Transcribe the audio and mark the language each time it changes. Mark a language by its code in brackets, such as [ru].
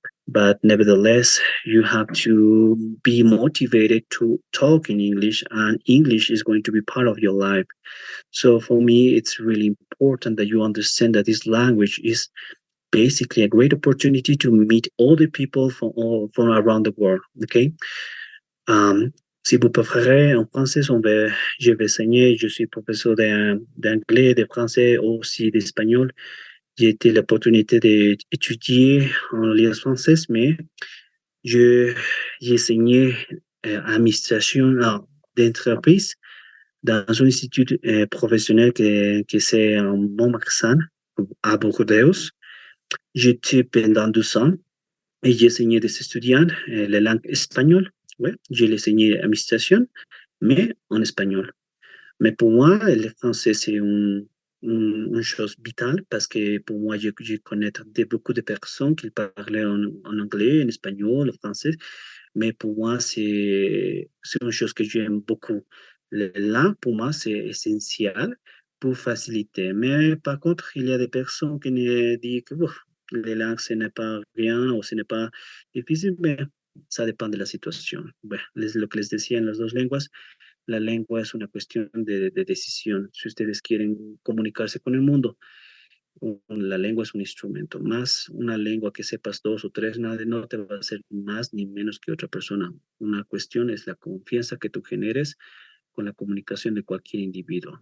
[en] But nevertheless, you have to be motivated to talk in English, and English is going to be part of your life. So for me, it's really important that you understand that this language is basically a great opportunity to meet all the people from around the world. Okay. [fr] Si vous préférez en français, je vais enseigner. Je suis professeur d'anglais, de français, aussi d'espagnol. J'ai eu l'opportunité d'étudier en langue française, mais j'ai enseigné administration d'entreprise dans un institut professionnel que c'est en Montmarsan, à Bordeaux. J'étais pendant 2 ans et j'ai enseigné des étudiants la langue espagnole. Ouais, j'ai enseigné administration, mais en espagnol. Mais pour moi, le français, c'est une chose vitale parce que pour moi, je connais beaucoup de personnes qui parlaient en anglais, en espagnol, en français. Mais pour moi, c'est une chose que j'aime beaucoup. La langue, pour moi, c'est essentiel pour faciliter. Mais par contre, il y a des personnes qui disent que les langues, ce n'est pas rien o ce n'est pas [es] difícil, [fr] mais ça dépend de la [es] situación. Bueno, lo que les decía en las dos lenguas, la lengua es una cuestión de decisión. Si ustedes quieren comunicarse con el mundo, la lengua es un instrumento. Más una lengua que sepas dos o tres, nada, no te va a hacer más ni menos que otra persona. Una cuestión es la confianza que tú generes con la comunicación de cualquier individuo.